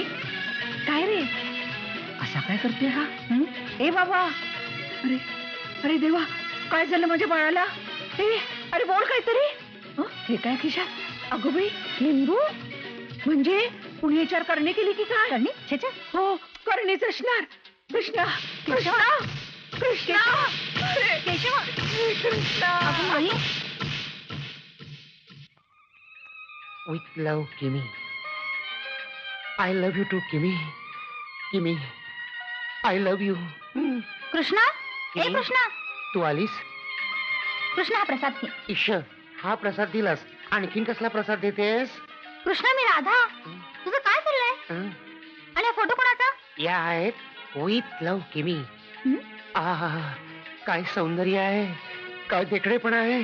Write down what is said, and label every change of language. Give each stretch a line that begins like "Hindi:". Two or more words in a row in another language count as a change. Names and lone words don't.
Marathi: काय रे असा काय करतोय हा? ए बाबा, अरे अरे देवा, काय झालं माझ्या बाळाला? अरे बोल काहीतरी. हे काय खिशात? अगो बाई, लिंबू म्हणजे कुणी विचार करणे केली की काय? करणे? छेचा हो, करणेच असणार. कृष्णा कृष्णा कृष्णा केशव कृष्णा.
English: With love, Kimi. I love you too, Kimi. Kimi, I love you.
Marathi: कृष्णा, ए कृष्णा, तू आलीस? कृष्णा हा प्रसाद घे. ईश्वर, हा प्रसाद दिलास, आणखीन कसला प्रसाद देतेस? कृष्णा मी राधा. तुझं काय चाललंय? आणि हा फोटो कोणाचा? या आहेत
English: with love
Marathi: किमी. आहा, काय सौंदर्य आहे, काय देखणेपणा आहे.